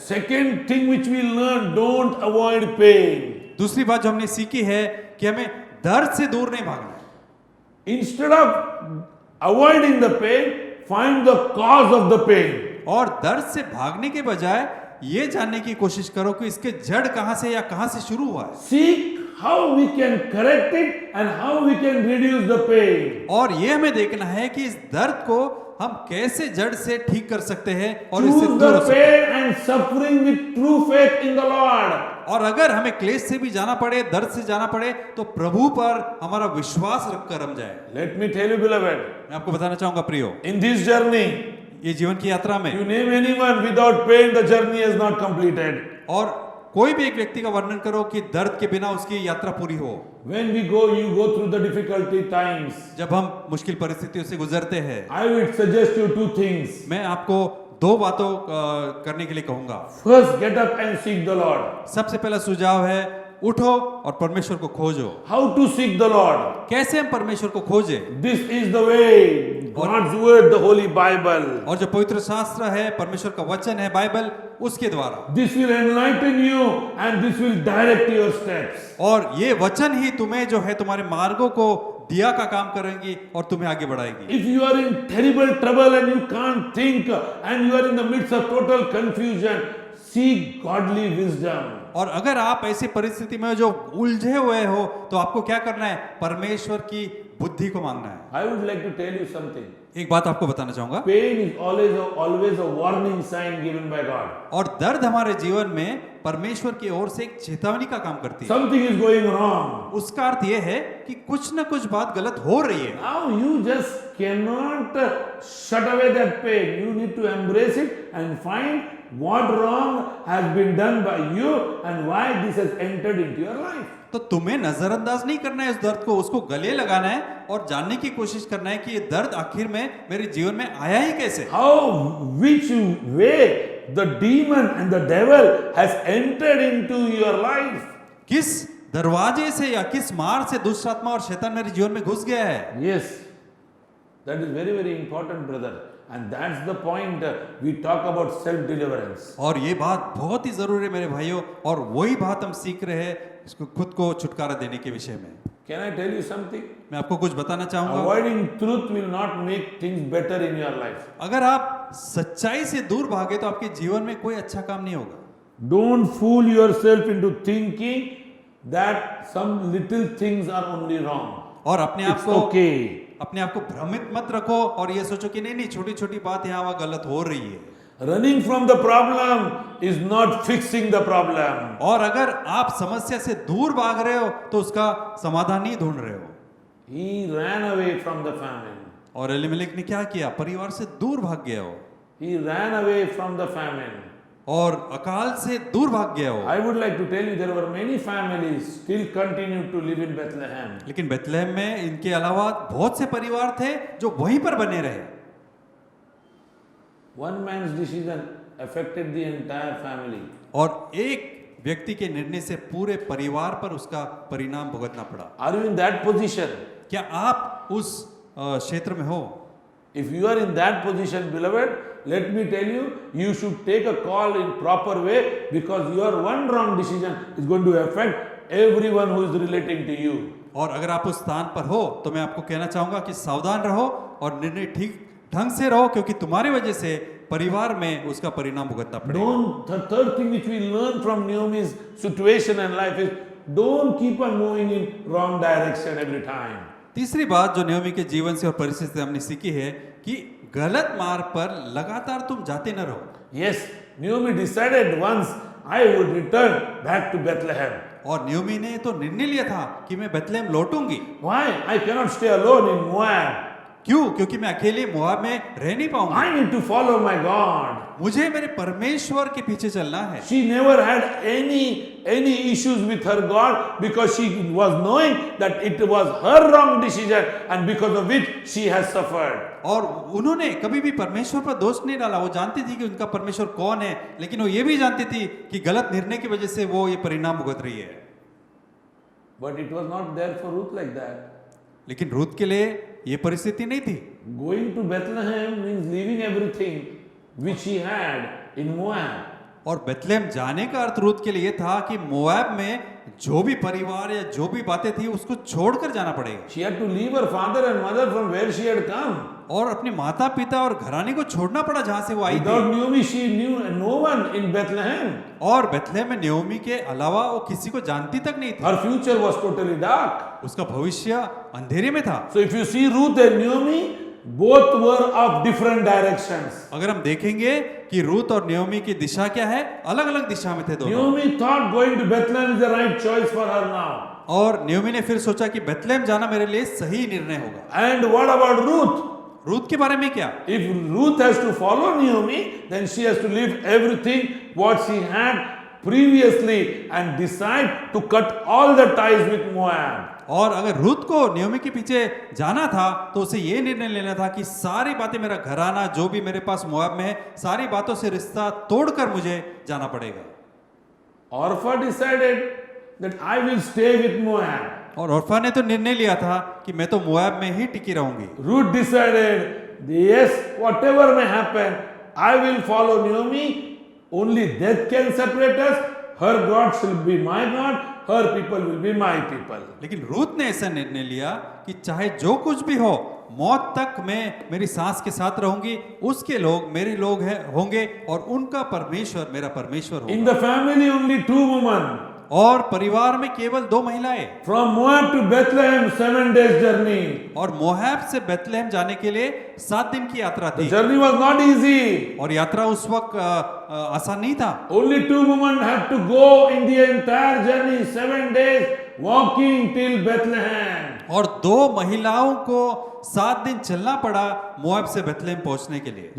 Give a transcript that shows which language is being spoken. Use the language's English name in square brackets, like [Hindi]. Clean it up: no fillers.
[English] Second thing which we learn, don't avoid pain. [Hindi] दूसरी बात जो हमने सीखी है कि हमें दर्द से दूर नहीं भागना है। [English] Instead of avoiding the pain, find the cause of the pain. [Hindi] और दर्द से भागने के बजाय ये जानने की कोशिश करो कि इसके जड़ कहां से या कहां से शुरू हुआ है। [English] Seek how we can correct it and how we can reduce the pain. [Hindi] और ये हमें देखना है कि इस दर्द को हम कैसे जड़ से ठीक कर सकते हैं और इससे [English] Choose [Hindi] दूर [English] the [Hindi] हो सकते हैं। [English] pain and suffering with true faith in the Lord. [Hindi] और अगर हमें क्लेश से भी जाना पड़े, दर्द से जाना पड़े, तो प्रभु पर हमारा विश्वास रखकर हम जाए। [English] Let me tell you, beloved, [Hindi] मैं आपको बताना चाहूंगा प्रियो, [English] in this journey, [Hindi] ये जीवन की यात्रा में [English] you name anyone without pain, the journey is not completed. [Hindi] और कोई भी एक व्यक्ति का वर्णन करो कि दर्द के बिना उसकी यात्रा पूरी हो। [English] When you go through the difficulty times. [Hindi] जब हम मुश्किल परिस्थितियों से गुजरते हैं, [English] I would suggest you two things. [Hindi] मैं आपको दो बातों करने के लिए कहूंगा। [English] First, get up and seek the Lord. [Hindi] सबसे पहला सुझाव है उठो और परमेश्वर को खोजो। [English] How to seek the Lord? [Hindi] कैसे हम परमेश्वर को खोजे? [English] This is the way. God's word, the Holy Bible. [Hindi] और जो पवित्र शास्त्र है, परमेश्वर का वचन है, बाइबल, उसके द्वारा। [English] This will enlighten you and this will direct your steps. [Hindi] और ये वचन ही तुम्हें जो है तुम्हारे मार्गों को दिया का काम करेंगी और तुम्हें आगे बढ़ाएगी। [English] If you are in terrible trouble and you can't think and you are in the midst of total confusion, seek godly wisdom. [Hindi] और अगर आप ऐसी परिस्थिति में जो उलझे हुए हो तो आपको क्या करना है? परमेश्वर की बुद्धि को मांगना है। [English] I would like to tell you something. [Hindi] एक बात आपको बताना चाहूंगा, [English] Pain is always a warning sign given by God. [Hindi] और दर्द हमारे जीवन में परमेश्वर की ओर से एक चेतावनी का काम करती है। [English] Something is going wrong. [Hindi] उसका अर्थ यह है कि कुछ ना कुछ बात गलत हो रही है। [English] Now you just cannot shut away that pain. You need to embrace it and find what wrong has been done by you and why this has entered into your life. [Hindi] तो तुम्हें नजरअंदाज नहीं करना है इस दर्द को, उसको गले लगाना है और जानने की कोशिश करना है कि ये दर्द आखिर में मेरे जीवन में आया ही कैसे। [English] How, which way the demon and the devil has entered into your life. [Hindi] किस दरवाजे से या किस मार्ग से दुष्ट आत्मा और शैतान मेरे जीवन में घुस गया है। [English] Yes, That is very, very important, brother. And that's the point we talk about self-deliverance. [Hindi] और ये बात बहुत ही जरूरी है मेरे भाइयों, और वही बात हम सीख रहे हैं इसको खुद को छुटकारा देने के विषय में। [English] Can I tell you something? [Hindi] मैं आपको कुछ बताना चाहूंगा। [English] Avoiding truth will not make things better in your life. [Hindi] अगर आप सच्चाई से दूर भागे तो आपके जीवन में कोई अच्छा काम नहीं होगा। [English] Don't fool yourself into thinking that some little things are only wrong. [Hindi] और अपने आप [English] It's [Hindi] को [English] okay. [Hindi] अपने आप को भ्रमित मत रखो और ये सोचो कि नहीं नहीं छोटी छोटी बात यहाँ वहाँ गलत हो रही है। [English] Running from the problem is not fixing the problem. [Hindi] और अगर आप समस्या से दूर भाग रहे हो तो उसका समाधान नहीं ढूंढ रहे हो। [English] He ran away from the famine. [Hindi] और एलीमेलेक ने क्या किया? परिवार से दूर भाग गया हो [English] He ran away from the famine. [Hindi] और अकाल से दूर भाग गया हो। [English] I would like to tell you there were many families still continue to live in Bethlehem. [Hindi] लेकिन बेथलेहम में इनके अलावा बहुत से परिवार थे जो वहीं पर बने रहे। [English] One man's decision affected the entire family. [Hindi] और एक व्यक्ति के निर्णय से पूरे परिवार पर उसका परिणाम भुगतना पड़ा। [English] Are you in that position? [Hindi] क्या आप उस क्षेत्र में हो? [English] If you are in that position, beloved, let me tell you, you should take a call in proper way, because your one wrong decision is going to affect everyone who is relating to you. [Hindi] और अगर आप उस स्थान पर हो तो मैं आपको कहना चाहूंगा कि सावधान रहो और निर्णय ठीक ढंग से रहो, क्योंकि तुम्हारी वजह से परिवार में उसका परिणाम भुगतना पड़ेगा। [English] The third thing which we learn from Naomi's situation and life is, don't keep on moving in wrong direction every time. [Hindi] तीसरी बात जो नयोमी के जीवन से और परिस्थिति से हमने सीखी है कि गलत मार्ग पर लगातार तुम जाते न रहो। [English] Yes, Naomi decided once, I would return back to Bethlehem. [Hindi] और नयोमी ने तो निर्णय लिया था कि मैं Bethlehem लौटूंगी। [English] Why? I cannot stay alone in Moab. [Hindi] क्यों? क्योंकि मैं अकेले मोआब में रह नहीं पाऊंगा। [English] I need to follow my God. [Hindi] मुझे मेरे परमेश्वर के पीछे चलना है। [English] She never had any issues with her God, because she was knowing that it was her wrong decision, and because of which she has suffered. [Hindi] और उन्होंने कभी भी परमेश्वर पर दोष नहीं डाला। वो जानती थी कि उनका परमेश्वर कौन है, लेकिन वो ये भी जानती थी कि गलत निर्णय की वजह से वो ये परिणाम भुगत रही है। [English] But it was not there for Ruth like that. [Hindi] लेकिन रूत के लिए ये परिस्थिति नहीं थी। [English] Going to Bethlehem means leaving everything which she had in Moab. [Hindi] और बेथलेहम जाने का अर्थ रूत के लिए था कि मोआब में जो भी परिवार या जो भी बातें थी उसको छोड़कर जाना पड़ेगा। [English] She had to leave her father and mother from where she had come. [Hindi] और अपने माता पिता और घराने को छोड़ना पड़ा जहां से वो आई [English] Without [Hindi] थी। [English] Naomi, she knew no one in Bethlehem. [Hindi] और बेथलेहम में नयोमी के अलावा वो किसी को जानती तक नहीं थी। [English] Her future was totally dark. [Hindi] उसका भविष्य अंधेरे में था। [English] So if you see Ruth and Naomi, both were of different directions. [Hindi] अगर हम देखेंगे कि रूत और नयोमी की दिशा क्या है, अलग अलग दिशा में थे दोनों। [English] Naomi thought going to Bethlehem is the right choice for her now. [Hindi] और नयोमी ने फिर सोचा कि बेथलेहम जाना मेरे लिए सही निर्णय होगा। [English] And what about Ruth? [Hindi] Ruth के बारे में क्या? [English] If Ruth has to follow Naomi, then she has to leave everything what she had previously and decide to cut all the ties with Moab. [Hindi] और अगर रूत को नयोमी के पीछे जाना था तो उसे ये निर्णय लेना था कि सारी बातें, मेरा घराना जो भी मेरे पास मोआब में है, सारी बातों से रिश्ता तोड़कर मुझे जाना पड़ेगा। [English] Orpha decided that I will stay with Moab. [Hindi] और ओर्फा ने तो निर्णय लिया था कि मैं तो मोआब में ही टिकी रहूंगी। [English] Ruth decided, yes, whatever may happen, I will follow Naomi. Only death can separate us. Her God shall be my God. Her people will be my people. [Hindi] लेकिन रूत ने ऐसा निर्णय लिया कि चाहे जो कुछ भी हो, मौत तक मैं मेरी सास के साथ रहूंगी, उसके लोग मेरे लोग हैं होंगे और उनका परमेश्वर मेरा परमेश्वर [English] In [Hindi] होगा। [English] the family, only 2 women. [Hindi] और परिवार में केवल 2 महिलाएं। [English] From Moab to Bethlehem, 7 days journey. [Hindi] और मोआब से बेथलेहम जाने के लिए 7 दिन की यात्रा [English] The [Hindi] थी। [English] journey was not easy. [Hindi] और यात्रा उस वक्त आसान नहीं था। [English] Only 2 women had to go in the entire journey, 7 days, walking till Bethlehem. [Hindi] और 2 महिलाओं को 7 दिन चलना पड़ा मोआब से बेथलेहम पहुंचने के लिए।